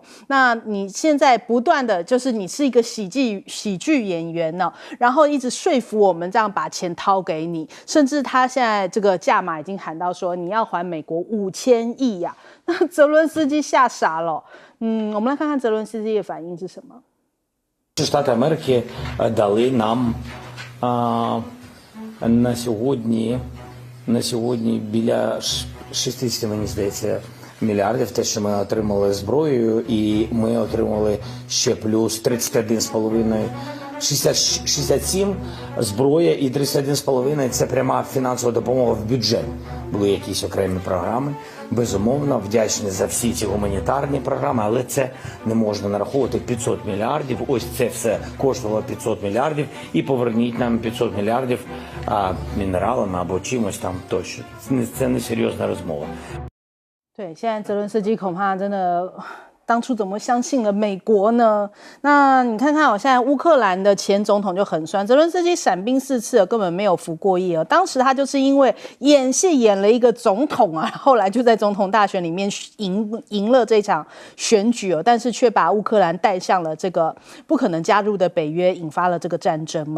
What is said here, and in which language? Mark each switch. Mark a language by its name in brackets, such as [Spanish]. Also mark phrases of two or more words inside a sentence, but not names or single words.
[Chinese] 那你现在不断的就是你是一个喜剧演员呢，然后一直说服我们这样把钱掏给你，甚至他现在这个价码已经喊到说你要还美国5000亿呀，那泽伦斯基吓傻了。我们来看看泽伦斯基的反应是什么。 [Ukrainian] Штати Америки дали нам на сьогодні біля 60, мені здається, мільярдів, те, що ми отримали зброєю, і ми отримали ще плюс 67 зброя і 31,5 – це пряма фінансова допомога в бюджет. Були якісь окремі програми. Безумовно, вдячні за всі ці гуманітарні програми, але це не можна нараховувати 500 мільярдів. Ось це все коштувало 500 мільярдів, і поверніть нам 500 мільярдів мінералами або чимось там тощо. Це не серйозна розмова. [Chinese] 对，现在泽伦斯基恐怕真的当初怎么相信了美国呢？那你看看现在乌克兰的前总统就很酸，泽伦斯基闪兵4次了，根本没有服过役。当时他就是因为演戏演了一个总统啊，后来就在总统大选里面赢了这场选举但是却把乌克兰带向了这个不可能加入的北约，引发了这个战争嘛。